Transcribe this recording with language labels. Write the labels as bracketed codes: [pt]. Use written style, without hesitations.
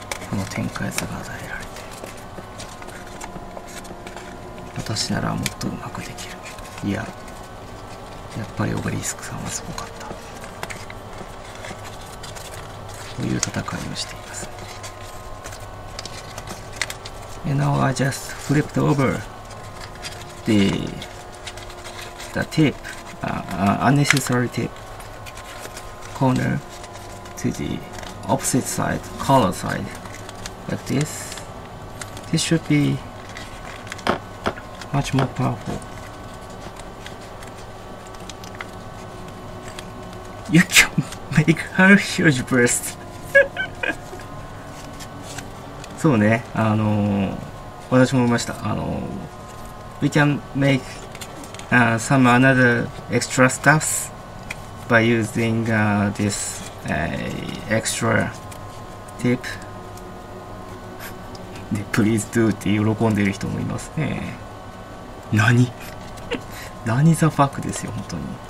[ja] この展開図が与えられて、私ならもっとうまくできる。いや、やっぱりオベリスクさんはすごかった。という戦いをしていますね。 [en] And now I just flipped over the tip, unnecessary tip corner to the opposite side, color side, like this. This should be much more powerful. You can make her huge burst. [ja] そうね、私も思いました。 [en] We can make some another extra stuffs by using this extra tip. [ja] で、 [en] please do [ja] って喜んでいる人もいますね。何ザファックですよ、本当に。